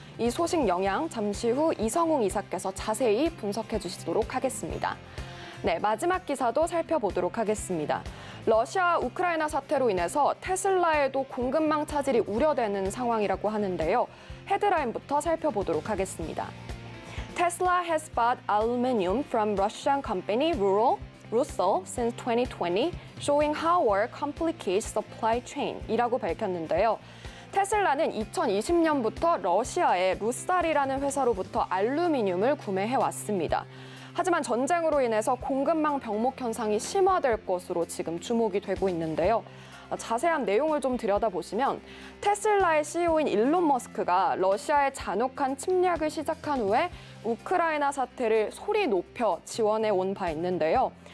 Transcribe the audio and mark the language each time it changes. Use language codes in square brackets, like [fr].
[ko] 이 소식 영향 잠시 후 이성웅 이사께서 자세히 분석해 주시도록 하겠습니다. 네, 마지막 기사도 살펴보도록 하겠습니다. 러시아 우크라이나 사태로 인해서 테슬라에도 공급망 차질이 우려되는 상황이라고 하는데요. 헤드라인부터 살펴보도록 하겠습니다. [en] Tesla has bought aluminum from Russian company Rusal since 2020, showing how war complicates supply chain 이라고 밝혔는데요. [ko] 테슬라는 2020년부터 러시아의 루살이라는 회사로부터 알루미늄을 구매해 왔습니다. 하지만 전쟁으로 인해서 공급망 병목 현상이 심화될 것으로 지금 주목이 되고 있는데요. 자세한 내용을 좀 들여다보시면 테슬라의 CEO인 일론 머스크가 러시아의 잔혹한 침략을 시작한 후에 우크라이나 사태를 소리 높여 지원해 온 바 있는데요.